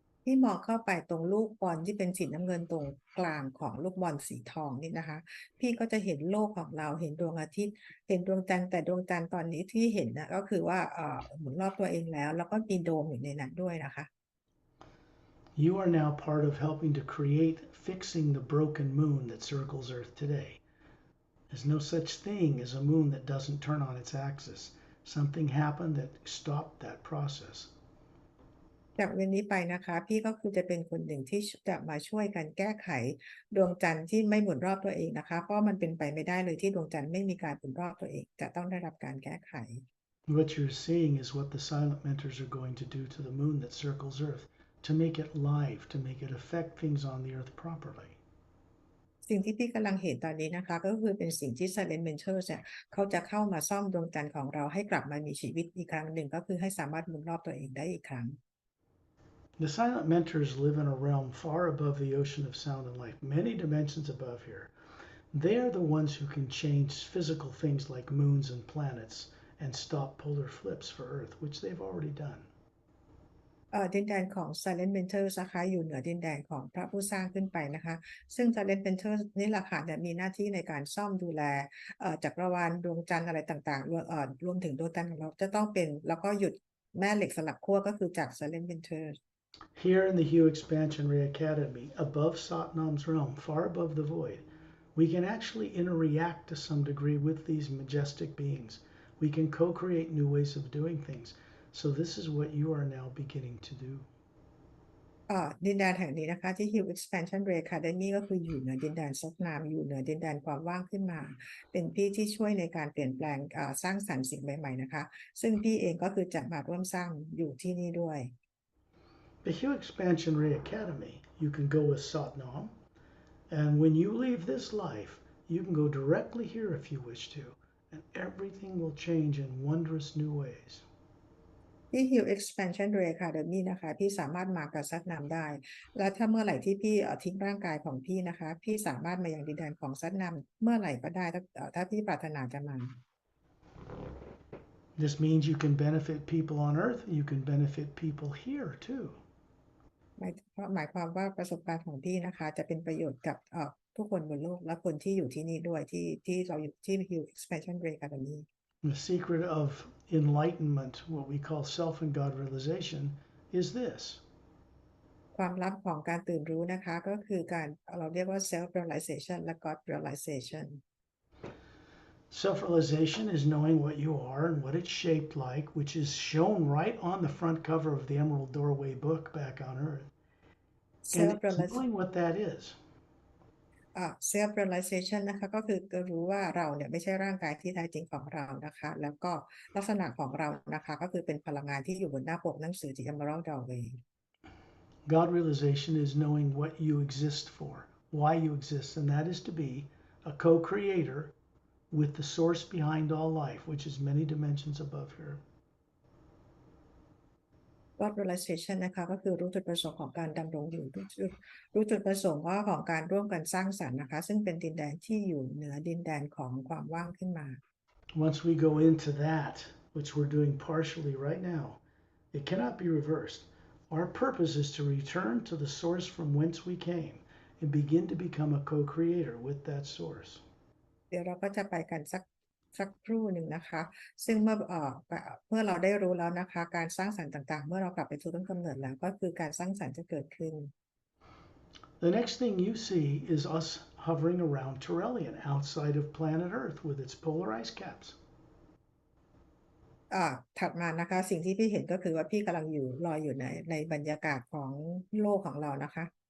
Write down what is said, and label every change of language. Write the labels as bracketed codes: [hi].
[th] ที่มองเข้าไปตรงลูกบอลที่เป็นสีน้ำเงินตรงกลางของลูกบอลสีทองนี่นะคะพี่ก็จะเห็นโลกของเราเห็นดวงอาทิตย์เห็นดวงจันทร์แต่ดวงจันทร์ตอนนี้ที่เห็นนะก็คือว่าหมุนรอบตัวเองแล้วก็มีโดมอยู่ในนั้นด้วยนะคะ [en] You are now part of helping to create fixing the broken moon that circles Earth today. There's no such thing as a moon that doesn't turn on its axis. Something happened that stopped that process. [th] จากวันนี้ไปนะคะพี่ก็คือจะเป็นคนหนึ่งที่จะมาช่วยกันแก้ไขดวงจันทร์ที่ไม่หมุนรอบตัวเองนะคะเพราะมันเป็นไปไม่ได้เลยที่ดวงจันทร์ไม่มีการหมุนรอบตัวเองจะต้องได้รับการแก้ไข [en] What you're seeing is what the silent mentors are going to do to the moon that circles Earth to make it live, to make it affect things on the Earth properly. [th] สิ่งที่พี่กำลังเห็นตอนนี้นะคะก็คือเป็นสิ่งที่ Silent Mentors เนี่ยเขาจะเข้ามาซ่อมดวงจันทร์ของเราให้กลับมามีชีวิตอีกครั้งหนึ่งก็คือให้สามารถหมุนรอบตัวเองได้อีกครั้ง [en] The silent mentors live in a realm far above the ocean of sound and light, many dimensions above here. They are the ones who can change physical things like moons and planets and stop polar flips for Earth, which they've already done. [th] ดินแดนของ Silent Mentors นะคะอยู่เหนือดินแดนของพระผู้สร้างขึ้นไปนะคะซึ่ง Silent Mentors นี่แหละค่ะมีหน้าที่ในการซ่อมดูแลจักรวาลดวงจันทร์อะไรต่างๆรวมถึงดวงจันทร์ของเราจะต้องเป็นแล้วก็หยุดแม่เหล็กสลับขั้วก็คือจาก Silent Mentors [en] Here in the Hue Expansion Ray Academy, above Satnam's realm, far above the void, we can actually interact to some degree with these majestic beings. We can co-create new ways of doing things. So this is what you are now beginning to do. [th] ดินแดนแห่งนี้นะคะที่ Hue Expansion Ray Academy ก็คืออยู่เหนือดินแดนซกนามอยู่เหนือดินแดนความว่างขึ้นมาเป็นพี่ที่ช่วยในการเปลี่ยนแปลงสร้างสรรค์สิ่งใหม่ๆนะคะซึ่งพี่เองก็คือจะมาร่วมสร้างอยู่ที่นี่ด้วย [en] The Hue Expansion Ray Academy, you can go with Satnam, and when you leave this life, you can go directly here if you wish to, and everything will change in wondrous new ways. [th] ที่ Hue Expansion Ray Academy นะคะพี่สามารถมากับซัดนามได้และถ้าเมื่อไหร่ที่พี่ทิ้งร่างกายของพี่นะคะพี่สามารถมายังดินแดนของซัดนามเมื่อไหร่ก็ได้ถ้าพี่ปรารถนาจะมา [en] This means you can benefit people on Earth, you can benefit people here too. [th] หมายความว่าประสบการณ์ของพี่นะคะจะเป็นประโยชน์กับทุกคนบนโลกและคนที่อยู่ที่นี่ด้วยที่เราอยู่ที่ Hue Expansion Ray Academy [en] The secret of enlightenment, what we call self and God realization, is this. [th] ความลับของการตื่นรู้นะคะก็คือการเราเรียกว่า self realization และ God realization [en] Self realization is knowing what you are and what it's shaped like, which is shown right on the front cover of the Emerald Doorway book back on Earth. And it's knowing what that is. [th] self realization นะคะก็คือรู้ว่าเราเนี่ยไม่ใช่ร่างกายที่แท้จริงของเรานะคะแล้วก็ลักษณะของเรานะคะก็คือเป็นพลังงานที่อยู่บนหน้าปกหนังสือ The Emerald Doorway [en] God realization is knowing what you exist for, why you exist, and that is to be a co-creator with the source behind all life, which is many dimensions above here. [th] God realization นะคะก็คือรู้จุดประสงค์ของการดำรงอยู่รู้จุดประสงค์ของการร่วมกันสร้างสรรค์นะคะซึ่งเป็นดินแดนที่อยู่เหนือดินแดนของความว่างขึ้นมา [en] Once we go into that, which we're doing partially right now, it cannot be reversed. Our purpose is to return to the source from whence we came and begin to become a co-creator with that source. [th] เดี๋ยวเราก็จะไปกันสักครู่หนึ่งนะคะซึ่งเมื่อเราได้รู้แล้วนะคะการสร้างสรรค์ต่างๆเมื่อเรากลับไปสู่ต้นกำเนิดแล้วก็คือการสร้างสรรค์จะเกิดขึ้น [en] The next thing you see is us hovering around Turelian outside of planet Earth with its polar ice caps. [th] ถัดมานะคะสิ่งที่พี่เห็นก็คือว่าพี่กำลังลอยอยู่ในบรรยากาศของโลกของเรานะคะ